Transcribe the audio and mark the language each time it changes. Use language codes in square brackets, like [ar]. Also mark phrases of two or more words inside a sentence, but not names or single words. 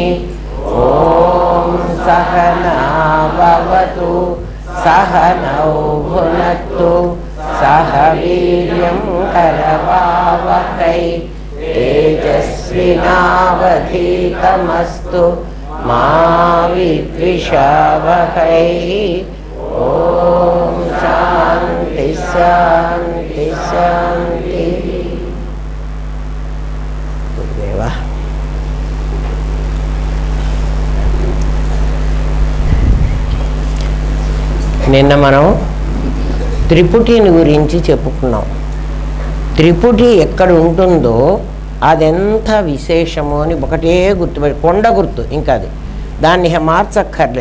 [sa] ॐ सहना भवतु सहनौ भुनक्तु सह वीर्यं करवावहै तेजस्विनावधीतमस्तु मा विद्विषावहै। ॐ शान्ति शान्ति शान्ति। [te] गुरुदेवा నిన్న మనం త్రిపుటిని గురించి చెప్పుకున్నాం. త్రిపుటి ఎక్కడ ఉంటుందో అదెంత విశేషమో అని ఒకటే గుర్తుపెట్టి కొండ గుర్తు, ఇంకా అది దాన్ని మార్చక్కర్లే.